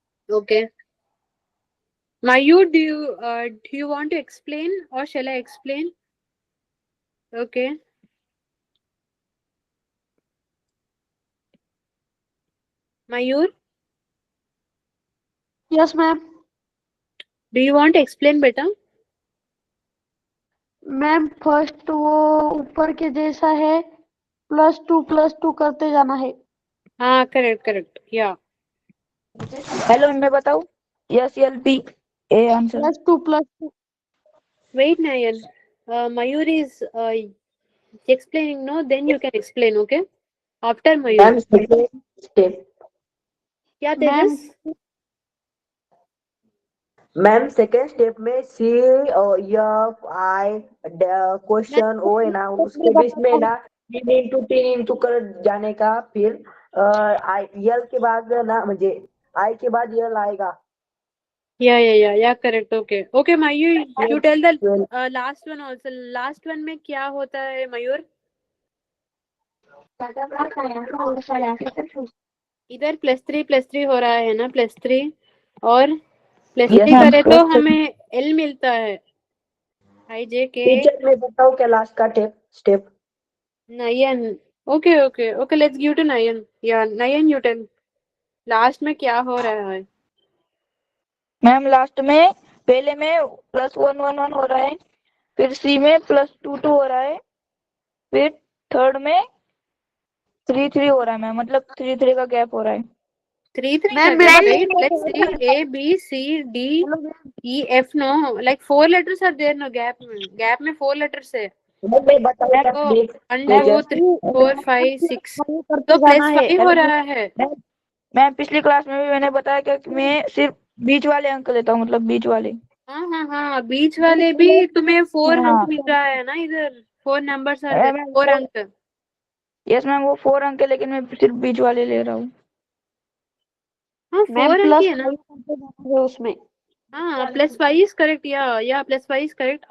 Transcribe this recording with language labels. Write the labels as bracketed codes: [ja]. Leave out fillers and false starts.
[en] Okay. Mayur, do you want to explain or shall I explain? Okay. Mayur, yes ma'am. do you want to explain बेटा? [hi] Ma'am first वो ऊपर के जैसा है, +2 करते जाना है। हाँ, करेक्ट, या। हेलो मैं बताऊँ? SLP A answer. +2 [en] Wait, Nayan. Mayur is explaining, no? Then you can explain, okay? After Mayur. Step [hi] क्या मैम तेजस? मैम सेकेंड स्टेप में C और F I क्वेश्चन ओ है ना उसके बीच में ना 3 कर जाने का। फिर L के बाद ना म्हणजे I के बाद L आएगा। [en] Yeah, correct. Okay, Mayur, you tell the last one also. Last one [hi] में क्या होता है [en] Mayur? [hi] इधर +3 हो रहा है ना, +3 और +3 [en] Yes, ma'am. [hi] करे तो हमें L मिलता है, IJ के टीचर मैं बताऊँ क्या लास्ट का step? [en] Nayan. Okay let's give to Nayan. [hi] या नयन यू टेल लास्ट में क्या हो रहा है। मैम लास्ट में पहले में +1 1 1 हो रहा है, फिर सी में +2 2 हो रहा है, फिर थर्ड में 3 3 हो रहा है मैम, मतलब 3 3 का गैप हो रहा है। [en] 3 3 का gap, wait, let's see, A B C D E F, no, like 4 letters are there, no, [hi] gap में 4 letters है। मैं बताऊँ क्या तो प्लीज? 1 2 3 4 5 6 तो +5 हो रहा है। मैं पिछली क्लास में भी मैंने बताया कि मैं सिर्फ बीच वाले अंक लेता हूँ, मतलब बीच वाले। हाँ, बीच वाले भी तुम्हें 4 अंक मिल रहा है ना, इधर [en] 4 numbers are there, [hi] 4 अंक। यस मैम, वो 4 अंक है, लेकिन मैं सिर्फ बीच वाले ले रहा हूँ। हाँ, 4 अंक ही है ना उसमें। [en] हाँ, +5 is correct, या +5 is correct।